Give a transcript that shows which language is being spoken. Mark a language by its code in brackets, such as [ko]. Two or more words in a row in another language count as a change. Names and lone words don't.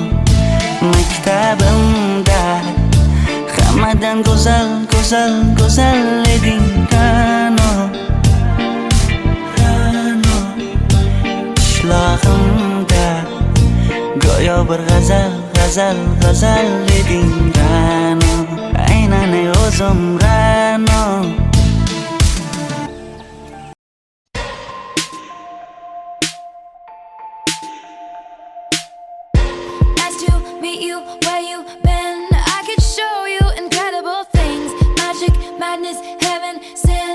[uz] Maktabimda hammadan go'zal, go'zal, go'zal eding Ra'no. Ra'no. Qishlog'imda go'yo bir g'azal, g'azal, g'azal eding Ra'no. Aynan o'zim Ra'no. [en] Nice to meet you, where you been? I could show you incredible things. Magic, madness, heaven, sin.